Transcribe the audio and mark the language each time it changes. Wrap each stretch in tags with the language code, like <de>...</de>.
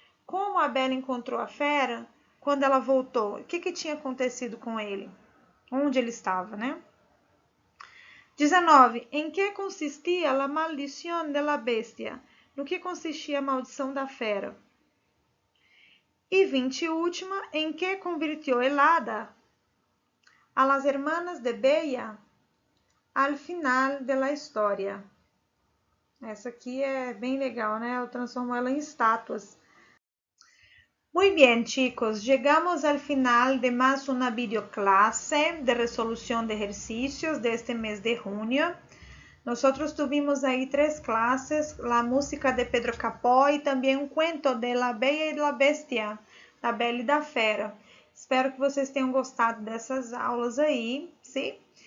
<pt>Como a Bella encontrou a fera quando ela voltou? O que tinha acontecido com ele? Onde ele estava, né? 19. Em que consistia a maldição</pt> <es>de la bestia?</es> <pt>No que consistia a maldição da fera? E 20, última, em que</pt> <es>convirtió el hada a las hermanas de Bella al final de la história?</es> <pt>Essa aqui é bem legal, né? Eu transformo ela em estátuas.</pt> <es>Muy bien, chicos, llegamos al final de más una videoclase de resolución de ejercicios de este mes de junio. Nosotros tuvimos ahí 3 clases, la música de Pedro Capó y también un cuento de La Bella y la Bestia,</es> <pt>da Bela e da Fera. Espero que vocês tenham gostado dessas aulas aí,</pt> <es>¿sí?</es>